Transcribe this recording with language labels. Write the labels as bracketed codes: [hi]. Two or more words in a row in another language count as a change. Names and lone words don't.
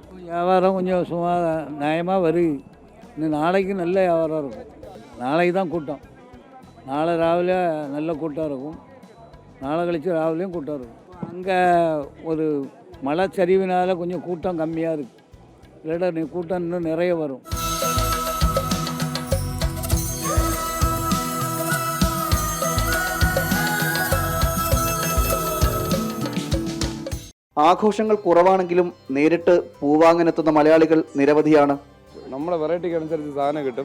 [ta] வியாபாரம் கொஞ்சம் சும்மா நியாயமாக வருது. இன்னும் நாளைக்கு நல்ல வியாபாரம் இருக்கும். நாளைக்கு தான் கூட்டம். நாளை ராவிலே நல்ல கூட்டம் இருக்கும். நாளை கழித்து ராவிலையும் கூட்டம் இருக்கும். அங்கே ஒரு மழை சரிவினால் கொஞ்சம் கூட்டம் கம்மியாக இருக்குது. இல்லாட்டா கூட்டம் இன்னும் நிறைய வரும். [ml] ആഘോഷങ്ങൾ കുറവാണെങ്കിലും നേരിട്ട് പൂവാങ്ങാനെത്തുന്ന മലയാളികൾ നിരവധിയാണ്. നമ്മളെ വെറൈറ്റിക്ക് അനുസരിച്ച് സാധനം കിട്ടും.